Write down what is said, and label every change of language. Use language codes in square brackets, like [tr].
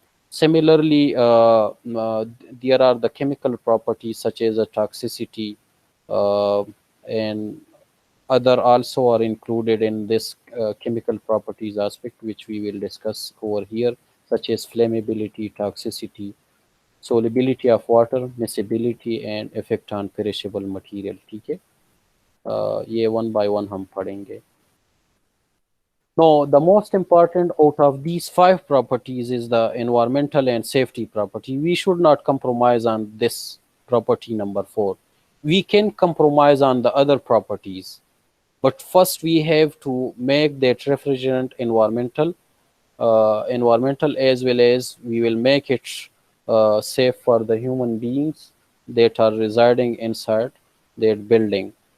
[en] Similarly, there are the chemical properties such as the toxicity, uh, and other also are included in this chemical properties aspect, which we will discuss over here, such as flammability, toxicity, solubility of water, miscibility, and effect on perishable material. [hi] ठीक है, ये [en] one by one [hi] हम पढ़ेंगे. [en] No, the most important out of these five properties is the environmental and safety property. We should not compromise on this property number 4. We can compromise on the other properties, but first we have to make that refrigerant environmental, as well as we will make it safe for the human beings that are residing inside that building.